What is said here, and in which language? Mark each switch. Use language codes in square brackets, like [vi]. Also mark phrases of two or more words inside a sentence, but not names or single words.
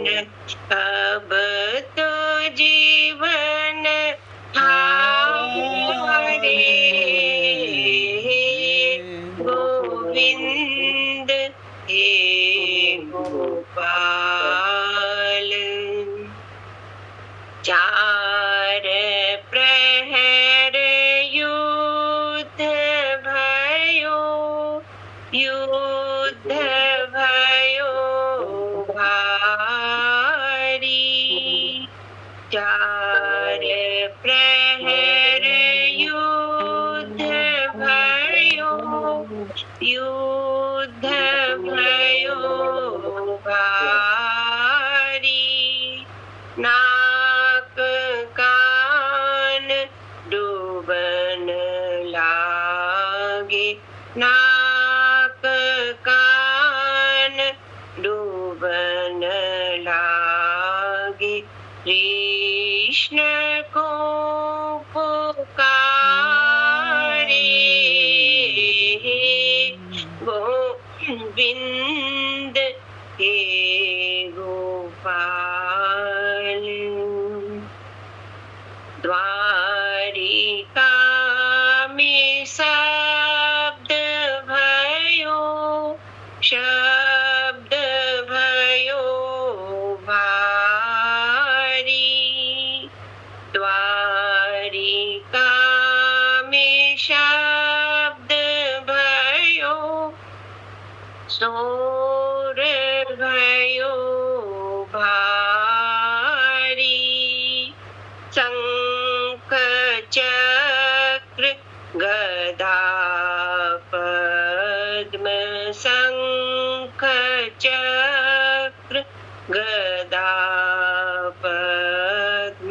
[hi] अब तो जीवन हारे। [ne] गोविंद हे गोपाल, चार प्रहर युद्ध भयो, युद्ध भयो भारी। चार प्रहर युद्ध भयो, युद्ध भयो भारी। [hi] नाक कान डूबन लागे, नाक कान डूबन लागे। कृष्ण को पुकारे। [ne] गोविंद हे गोपाल, द्वारिका में शब्द भयो, शब्द भयो भारी। द्वारिका में शब्द भयो, शोर भयो भारी। शंख चक्र गदा पद्म, शंख चक्र गदा पद्म।